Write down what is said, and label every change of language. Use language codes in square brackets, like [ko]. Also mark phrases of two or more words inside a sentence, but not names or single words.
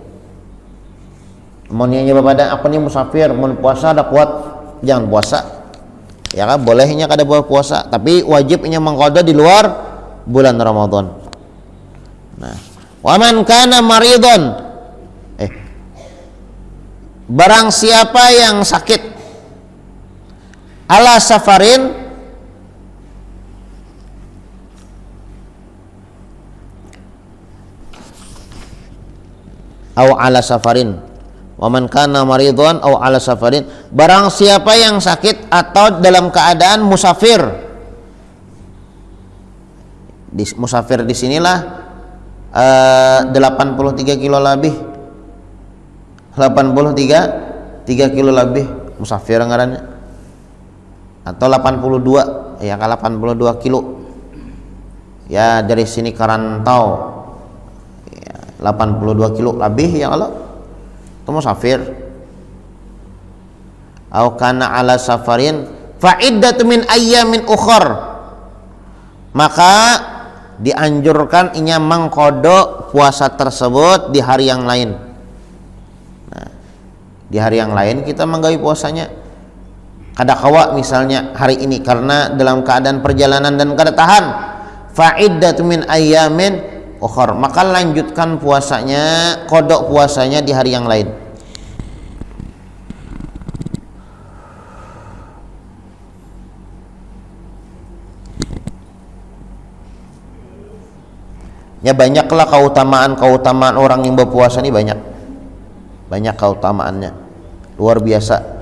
[bjn] Mau nyoba pada aku nih musafir mau puasa ada kuat, jangan puasa ya kan, bolehnya kada boleh puasa, tapi wajibnya mengqada di luar bulan Ramadan. [ar] Nah, ومن كان مريضا, [id] barang siapa yang sakit [ar] على سفر أو على سفر ومن كان مريضا أو على سفر, [id] barang siapa yang sakit atau dalam keadaan musafir. [bjn] Musafir di sinilah 83 kilo lebih, 3 kilo lebih musafir ngarannya, atau 82 ya, 82 kilo ya, dari sini ke rantau ya, 82 kilo lebih [ar] يا الله, [bjn] itu musafir. [ar] أو كان على سفر فعدة من أيام أخر, [bjn] maka dianjurkan inya mengqada puasa tersebut di hari yang lain. Di hari yang lain kita menggawi puasanya. Kada kawa misalnya hari ini karena dalam keadaan perjalanan dan kada tahan, [ar] فعدة من أيام أخر, [id] maka lanjutkan puasanya, qada puasanya di hari yang lain. Ya banyaklah keutamaan orang yang berpuasa ini, banyak keutamaannya, luar biasa.